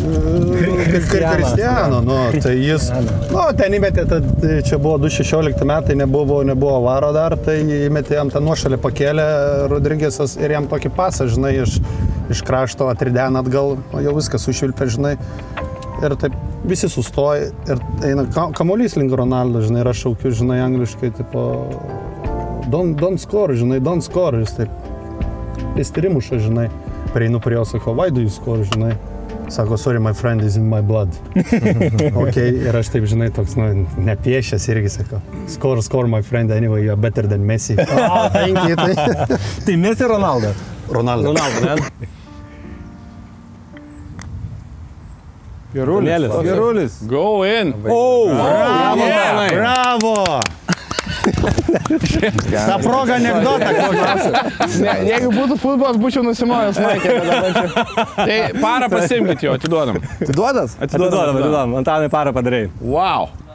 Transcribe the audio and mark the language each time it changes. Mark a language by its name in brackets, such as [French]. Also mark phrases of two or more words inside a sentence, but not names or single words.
[Lithuanian] Kristiano, nu, tai jis, nu, ten įmetė, čia buvo 2016 metai, nebuvo varo dar, tai įmetė jam tą nuošalį pakėlė Rodrigesas ir jam tokį pasą, žinai, iš krašto atridena atgal, o jau viskas sušvilpė, žinai. Ir taip visi sustoja ir eina kamuolys link Ronaldo, žinai, ir aš šaukiu, žinai, angliškai, tipo, [English] don't score, žinai, don't score, [Lithuanian] jis taip, jis tyrimuša, žinai, prieinu prie jo, sako, [English] why do you score, [Lithuanian] žinai, sako, [English] sorry, my friend is in my blood. [Lithuanian] Ok, ir aš taip, žinai, toks, nu, nepiešęs irgi, sako, [English] score, my friend, anyway, you are better than Messi. Oh, thank you, [Lithuanian] Tai Messi Ronaldo? Ronaldo, ne? [English] Gerulis. Go in. [Lithuanian] O! Bravo! Ta proga anekdotą kokią. Jeigu būtų futbolas, būčiau nusimojęs Maikė. Tai parą pasimkit jo, atiduodam. Atiduodas? Atiduodam. Antanai parą padarei. Wow.